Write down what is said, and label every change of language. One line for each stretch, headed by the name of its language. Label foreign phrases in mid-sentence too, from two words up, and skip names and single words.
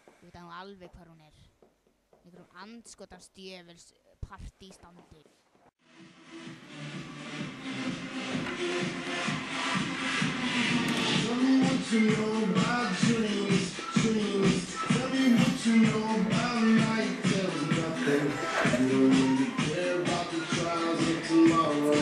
Icelandic: veit nú alveg hvar hún einhverjum andskotans djöfuls partístandi.
English: Tell me what you know about dreams. Tell me what you know about night. There's nothing. You don't really care about the trials of tomorrow.